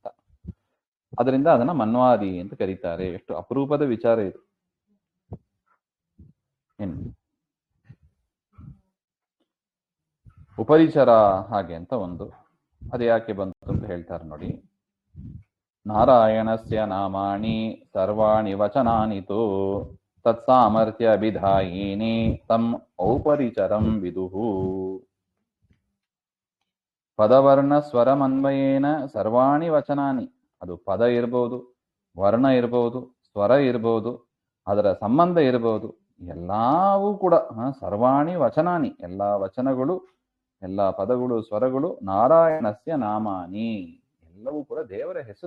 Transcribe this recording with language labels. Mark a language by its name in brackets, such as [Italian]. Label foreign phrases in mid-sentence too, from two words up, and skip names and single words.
[Kannada] ಅದರಿಂದ ಅದನ್ನ ಮನ್ವಾದಿ ಅಂತ ಕರೀತಾರೆ. ಎಷ್ಟು ಅಪರೂಪದ ವಿಚಾರ ಇದು. ಇನ್ನು ಉಪರಿಚರ ಹಾಗೆ ಅಂತ ಒಂದು, ಅದು ಯಾಕೆ ಬಂತು ಅಂತ ಹೇಳ್ತಾರೆ ನೋಡಿ. [Sanskrit] ನಾರಾಯಣಸ್ಯ ನಾಮಾನಿ ಸರ್ವಾಣಿ ವಚನಾನಿ ತು ತತ್ಸಾಮರ್ಥ್ಯ ವಿಧಾಯಿನಿ ತಂ ಔಪರಿಚರಂ ವಿದುಹು. ಪದವರ್ಣ ಸ್ವರಮನ್ವಯೇನ ಸರ್ವಾಣಿ ವಚನಾನಿ, [Kannada] ಅದು ಪದ ಇರ್ಬೋದು, ವರ್ಣ ಇರ್ಬೋದು, ಸ್ವರ ಇರ್ಬೋದು, ಅದರ ಸಂಬಂಧ ಇರ್ಬೋದು, ಎಲ್ಲವೂ ಕೂಡ [Sanskrit] ಸರ್ವಾಣಿ ವಚನಾನಿ, [Kannada] ಎಲ್ಲ ವಚನಗಳು, ಎಲ್ಲ ಪದಗಳು, ಸ್ವರಗಳು [Sanskrit] ನಾರಾಯಣಸ್ಯ ನಾಮಾನಿ, [Kannada] ಎಲ್ಲವೂ ಕೂಡ ದೇವರ ಹೆಸರು.